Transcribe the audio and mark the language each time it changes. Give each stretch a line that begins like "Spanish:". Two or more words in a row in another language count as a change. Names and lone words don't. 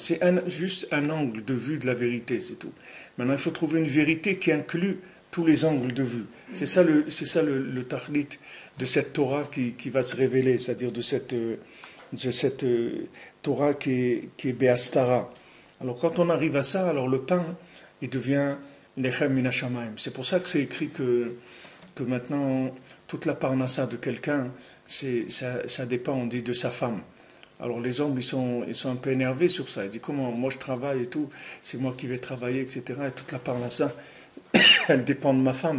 French: C'est juste un angle de vue de la vérité, c'est tout. Maintenant, il faut trouver une vérité qui inclut tous les angles de vue. C'est ça le tahlit de cette Torah qui va se révéler, c'est-à-dire de cette Torah qui est Be'astara. Alors quand on arrive à ça, alors le pain, il devient
Hebrew: Lechem min hashamayim.
French: C'est pour ça que c'est écrit que maintenant, toute la parnassa de quelqu'un, ça dépend, on dit, de sa femme. Alors les hommes, ils sont un peu énervés sur ça. Ils disent, comment, moi je travaille et tout, c'est moi qui vais travailler, etc. Et toute la parnassa, elle dépend de ma femme.